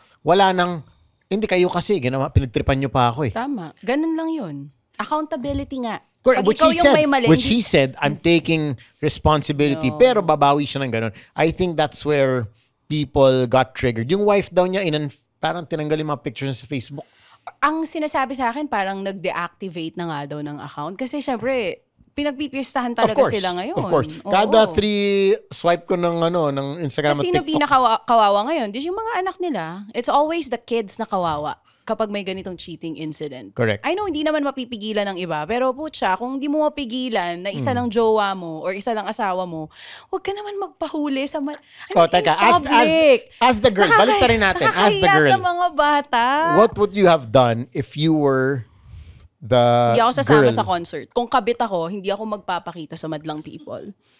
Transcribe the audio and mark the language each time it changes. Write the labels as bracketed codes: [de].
[tl] Wala nang, hindi kayo kasi, pinagtripan nyo pa ako eh. Tama. Ganun lang yun. Accountability nga. [en] Pag which he said, I'm taking responsibility, [tl] pero babawi siya ng ganun. [en] I think that's where people got triggered. [tl] Yung wife daw niya, parang tinanggal yung mga pictures sa Facebook. Ang sinasabi sa akin, parang nag-deactivate na nga daw ng account. Kasi syempre, pinagpipistahan talaga sila ngayon. [en] Of course. [tl] Kada 3 swipe ko ng Instagram at TikTok. Sino pinakawawa ngayon? Yung mga anak nila. [en] It's always the kids [tl] na kawawa kapag may ganitong cheating incident. [en] Correct. [tl] I know, hindi naman mapipigilan ng iba. Pero putya, kung hindi mo mapigilan na isa lang jowa mo or isa lang asawa mo, huwag ka naman magpahuli sa [en] teka. As the girl, [tl] balik na rin natin. [en] As the girl. [tl] Nakakahiya sa mga bata. [en] What would you have done if you were the [tl] Hindi ako sasama [en] girl? [tl] sa concert. Kung kabit ako, hindi ako magpapakita sa madlang people.